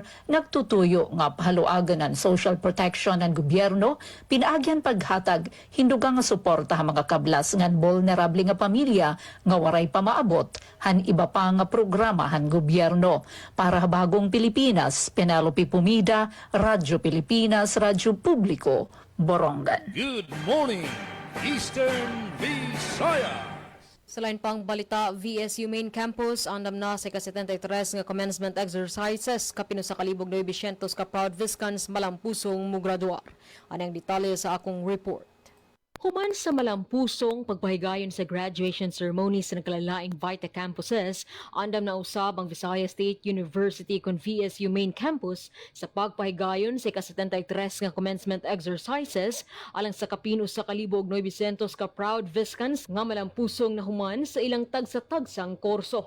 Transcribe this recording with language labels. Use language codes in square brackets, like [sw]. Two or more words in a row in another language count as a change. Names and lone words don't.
[war] nagtutuyo nga pahaluagan ng [en] social protection [war] ng gobyerno pinaagyan paghatag hindugang nga suporta ha mga kablas ngan vulnerable nga pamilya nga waray pa maabot han iba pa nga programa han gobyerno. Para Bagong Pilipinas, Penelope Pumida, Radyo Pilipinas, Pilipinas Radyo Publiko, Borongan. [en] Good morning, Eastern Visayas. [ceb] Sa lain pang balita, VSU Main Campus andam na sa ka-73 nga [en] commencement exercises [ceb] kapino sa kalibog 900 ka proud Viscans malampusong mugraduar. Anang detalye sa akong report. Human sa malampusong pagpahigayon sa [en] graduation ceremony [ceb] sa nagkalalaing Vita campuses, andam na usab ang Visayas State University kon VSU Main Campus sa pagpahigayon sa ka-73 nga [en] commencement exercises [ceb] alang sa kapino sa kalibog 900 ka proud Viscans nga malampusong na human sa ilang tagsa-tagsang kurso.